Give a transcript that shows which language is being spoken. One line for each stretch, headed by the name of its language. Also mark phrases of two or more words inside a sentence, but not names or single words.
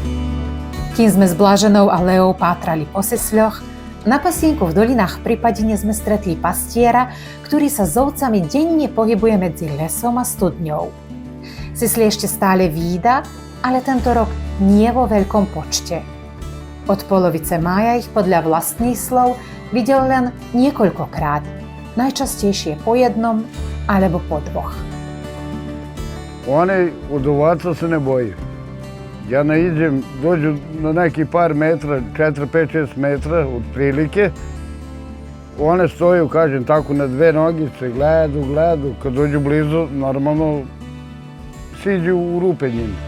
Slovak: Kým sme s Blaženou a Leou pátrali po sisľoch, na pasienku v dolinách pri Padine sme stretli pastiera, ktorý sa s ovcami denne pohybuje medzi lesom a studňou. Sisli ešte stále vída, ale tento rok nie vo veľkom počte. Od polovice mája ich podľa vlastných slov videl len niekoľkokrát, najčastejšie po jednom alebo po dvoch.
Serbian: One od ovaca se ne boje. Ja naiđem, dođu na neki par metra, 4, 5, 6 metra otprilike. One stoju, kažem, tako na dve nogice, gledaju, kad dođu blizu, normalno siđu u rupe njima.